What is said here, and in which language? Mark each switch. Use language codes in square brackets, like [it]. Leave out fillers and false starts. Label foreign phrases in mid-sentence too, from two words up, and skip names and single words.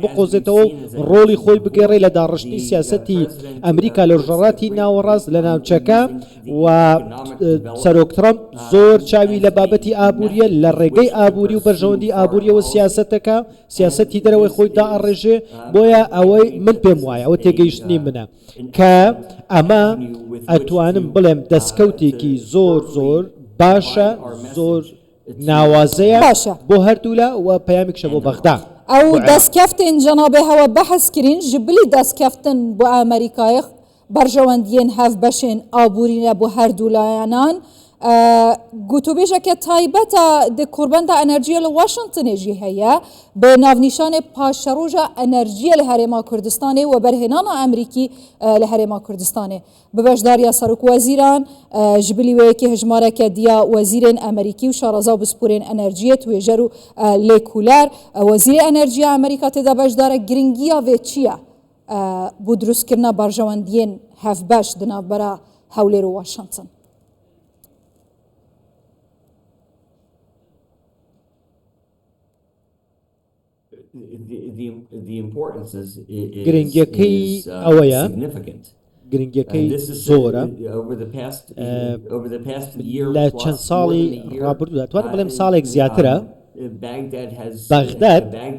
[ckb] بقۆزێتەوە و ڕۆڵی خۆی بگەڕێ لە داڕشتی سیاسەتی ئەمریکا لە ڕۆژهەڵاتی ناوەڕاست لە ناوچەکە و سەرۆک ترامپ زۆر چاوی لە بابەتی ئابووریە لە ڕێگەی ئابووری و بەرژەوەندی ئابووریەوە سیاسەتەکە سیاسەتی دەرەوەی خۆی دائەڕێژێ بۆیە ئەوەی من پێم وایە ئەوە تێگەیشتنی منە کە ئەمە ئەتوانم بڵێم دەستکەوتێکی زۆر زۆر باشە زۆر ناوازەیە بۆ هەردوولا و پەیامێکشە بۆ بەغدا [ku] ئەو دەستکەفتن جەنابێ هەوە بەحەزکرین ji bilî destkeftên بۆ ئەمریکایە بەرژەوەندیên hev beşên ئابوورینە بۆ هەردوولایەنان گوتوبێژەکە تایبەتە di کوrbenda enerjiya li Washingtonê jî heye bi navnîşanê paşeroja enerjiya li Herêma Kurdistanê û berhênana Emerîkî li Herêma Kurdistanê bi beşdariya Serokweziran ji bilî wê yekê hejmareke diya wezîrên Emerîkî û şaraza bisporên enerjiyê tuêjer û lêkûler wezîrê enerjiya Emerîka têda beşdar e giringiya vê çi ye bû drustkirina berjewendiyên hevbeş di navbera Hewlêr û Washington? [ckb] گرنگیەکەی ئەوەیە گرنگیەکەی زۆرە لە چەند ساڵی ڕابردوودا توانم بڵێم ساڵێک زیاترە بەغداد